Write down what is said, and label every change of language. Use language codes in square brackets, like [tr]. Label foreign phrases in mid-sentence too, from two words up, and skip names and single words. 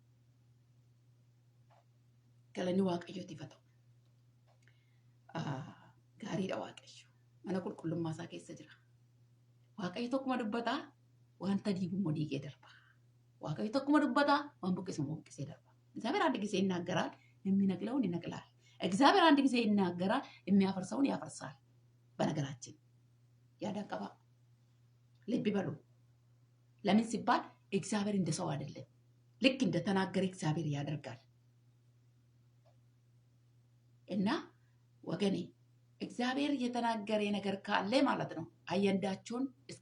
[om] Galanni waaqayyootiif haa ta'u. Gaariidha waaqayyo. Mana qulqullummaa isaa keessa jira. Waaqayyo tokkuma dubbataa wanta diigummoo diigee darba. Waaqayyo tokkuma dubbataa waan buqqisummoo buqqisee darba. [am] እግዚአብሔር አንድ ጊዜ ይናገራል፣ የሚነቅለውን ይነቅላል። እግዚአብሔር አንድ ጊዜ ይናገራል፣ የሚያፈርሰውን ያፈርሳል። በነገራችን ያዳቀባ ልብ በሉ። ለምን ሲባል እግዚአብሔር እንደ ሰው አይደለም። ልክ እንደተናገረ እግዚአብሔር ያደርጋል። እና ወገኔ እግዚአብሔር የተናገረ ነገር ካለ ማለት ነው አየንዳቸውን እስኪ